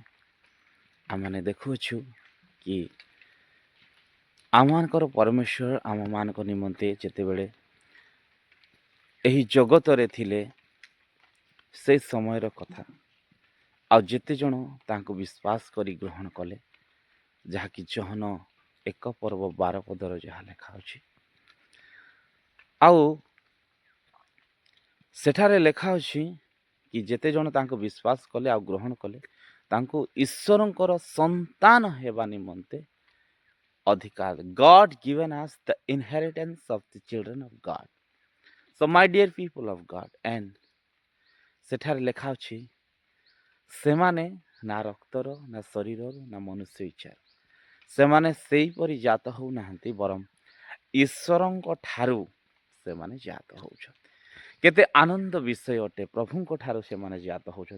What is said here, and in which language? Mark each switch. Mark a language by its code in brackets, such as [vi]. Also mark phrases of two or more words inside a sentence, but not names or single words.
[or] ଆମମାନେ ଦେଖୁଅଛୁ କି ଆମମାନଙ୍କର ପରମେଶ୍ୱର ଆମମାନଙ୍କ ନିମନ୍ତେ ଯେତେବେଳେ ଏହି ଜଗତରେ ଥିଲେ ସେ ସମୟର କଥା ଆଉ ଯେତେ ଜଣ ତାଙ୍କୁ ବିଶ୍ୱାସ କରି ଗ୍ରହଣ କଲେ, ଯାହାକି ଜହନ 1:12 ଯାହା ଲେଖା ଅଛି। ଆଉ ସେଠାରେ ଲେଖା ଅଛି କି ଯେତେ ଜଣ ତାଙ୍କୁ ବିଶ୍ୱାସ କଲେ ଆଉ ଗ୍ରହଣ କଲେ ତାଙ୍କୁ ଈଶ୍ୱରଙ୍କର ସନ୍ତାନ ହେବା ନିମନ୍ତେ ଅଧିକାର, [en] God given us the inheritance of the children of God. So my dear people of God, and [or] ସେଠାରେ ଲେଖା ଅଛି ସେମାନେ ନା ରକ୍ତର ନା ଶରୀରର ନା ମନୁଷ୍ୟ ଇଚ୍ଛା ସେମାନେ ସେହିପରି ଜାତ ହେଉନାହାନ୍ତି, ବରଂ ଈଶ୍ୱରଙ୍କ ଠାରୁ ସେମାନେ ଜାତ ହେଉଛନ୍ତି। କେତେ ଆନନ୍ଦ ବିଷୟ ଅଟେ, ପ୍ରଭୁଙ୍କ ଠାରୁ ସେମାନେ ଜାତ ହେଉଛନ୍ତି।